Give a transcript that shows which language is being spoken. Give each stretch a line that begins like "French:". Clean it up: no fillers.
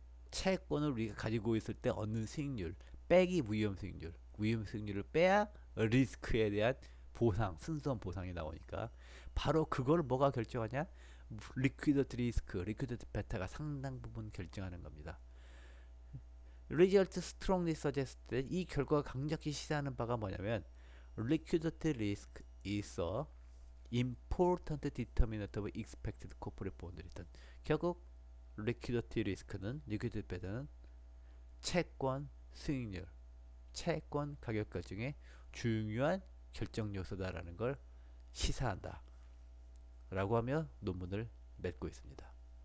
Korean: 채권을 우리가 가지고 있을 때 얻는 수익률 빼기 무위험 수익률을 빼야 리스크에 대한 보상, 순수한 보상이 나오니까 바로 그걸 뭐가 결정하냐? 리퀴디티 리스크, 리퀴디티 베타가 상당 부분 결정하는 겁니다.
English: Result strongly suggests that
Korean: 이 결과가 강력히 시사하는 바가 뭐냐면
English: liquidity risk is a important determinant of expected corporate bond return.
Korean: 결국 liquidity risk는 liquidity beta는 채권 수익률, 채권 가격 결정의 중요한 결정 요소다라는 걸 시사한다. 라고 하며 논문을 맺고 있습니다.